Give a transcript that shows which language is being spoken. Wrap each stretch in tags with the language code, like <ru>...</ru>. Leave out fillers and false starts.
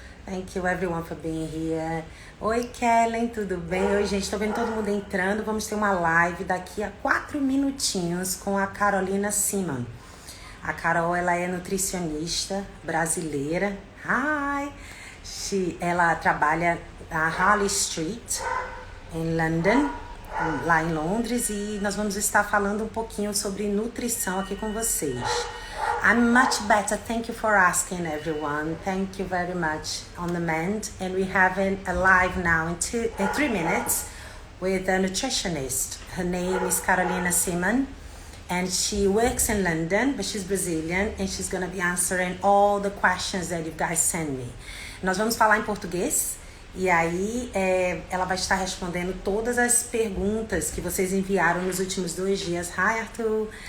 <en>Thank you, everyone, for being here.</en> <pt>Oi, Kellen, tudo bem? Oi, gente, tô vendo todo mundo entrando. Vamos ter uma live daqui a 4 minutinhos com a Carolina Simon. A Carol, ela é nutricionista brasileira.</pt> <en>Hi!</en> <pt>Ela trabalha na Harley Street, em London, lá em Londres, e nós vamos estar falando um pouquinho sobre nutrição aqui com vocês.</pt> <en>I'm much better. Thank you for asking, everyone. Thank you very much on the mend. And we're having a live now in 3 minutes with a nutritionist. Her name is Carolina Simon. And she works in London, but she's Brazilian, and she's going to be answering all the questions that you guys send me.</en> <pt>Nós vamos falar em português, e aí ela vai estar respondendo todas as perguntas que vocês enviaram nos últimos 2 dias.</pt> <en>Hi, Arthur.</en>